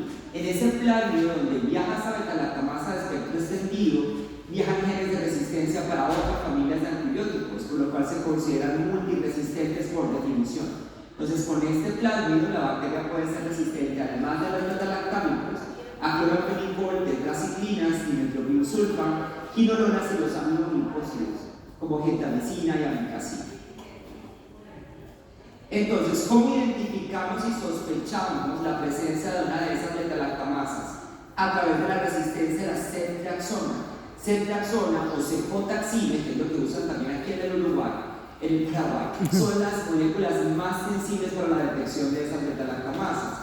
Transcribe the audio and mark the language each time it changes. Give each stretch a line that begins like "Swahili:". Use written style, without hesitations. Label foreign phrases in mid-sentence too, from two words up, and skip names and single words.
Spanish: En ese plásmido donde viaja esa beta-lactamasa de espectro extendido, viajan genes de resistencia para otras familias de antibióticos, por lo cual se consideran multiresistentes por definición. Entonces, con este plásmido, la bacteria puede ser resistente, además de los beta-lactámicos, a cloramfenicol, tetraciclinas, dimetilsulfan, quinolonas y los aminoglicosidos, como gentamicina y amikacina. Entonces, ¿cómo identificamos y sospechamos la presencia de una de esas beta-lactamasas? A través de la resistencia a la ceftriaxona. Ceftriaxona o cefotaxime, que es lo que usan también aquí en el Uruguay, en el Paraguay, son las moléculas más sensibles para la detección de esas beta-lactamasas.